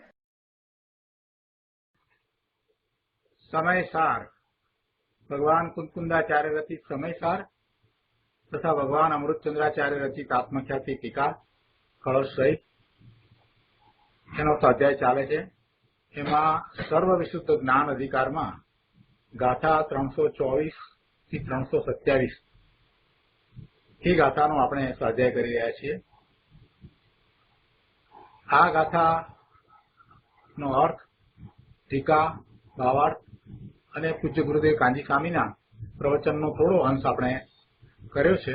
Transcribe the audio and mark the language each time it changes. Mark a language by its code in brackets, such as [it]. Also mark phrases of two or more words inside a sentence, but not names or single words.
[gu] સમયસાર ભગવાન કુંકુંદાચાર્ય રચિત સમયસાર તથા ભગવાન અમૃતચંદ્રાચાર્ય રચિત આત્મખ્યાતિ ટીકા કળશ સહિત એનો સ્વાધ્યાય ચાલે છે। એમાં સર્વ વિશુદ્ધ જ્ઞાન અધિકાર માં ગાથા 324 થી 327 એ ગાથાનો આપણે સ્વાધ્યાય કરી રહ્યા છીએ। આ ગાથાનો અર્થ, ટીકા, ભાવાર્થ અને પૂજ્ય ગુરુદેવ કાંજી સ્વામીના પ્રવચનનો થોડો અંશ આપણે કર્યો છે।